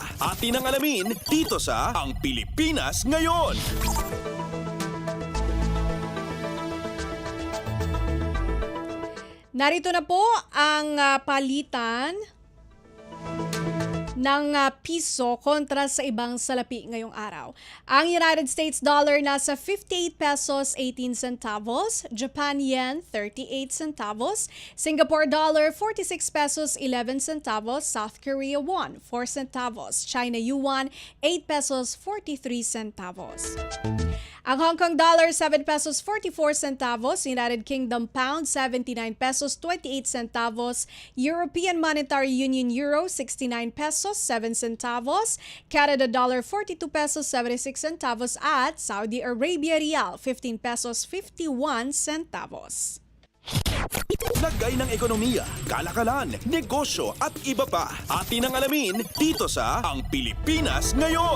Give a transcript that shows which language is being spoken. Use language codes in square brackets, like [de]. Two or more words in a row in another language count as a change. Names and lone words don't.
[tl] Atin ang alamin dito sa Ang Pilipinas Ngayon. Narito na po ang palitan ng piso kontra sa ibang salapi ngayong araw. Ang United States dollar nasa 58 pesos 18 centavos, Japan yen 38 centavos, Singapore dollar 46 pesos 11 centavos, South Korea won 4 centavos, China yuan 8 pesos 43 centavos. Ang Hong Kong dollar 7 pesos 44 centavos, United Kingdom pound 79 pesos 28 centavos, European Monetary Union euro 69 pesos 7 centavos, Canada dollar 42 pesos 76 centavos at Saudi Arabia rial 15 pesos 51 centavos. Lagay ng ekonomiya, kalakalan, negosyo at iba pa. Atin ang alamin dito sa Ang Pilipinas Ngayon.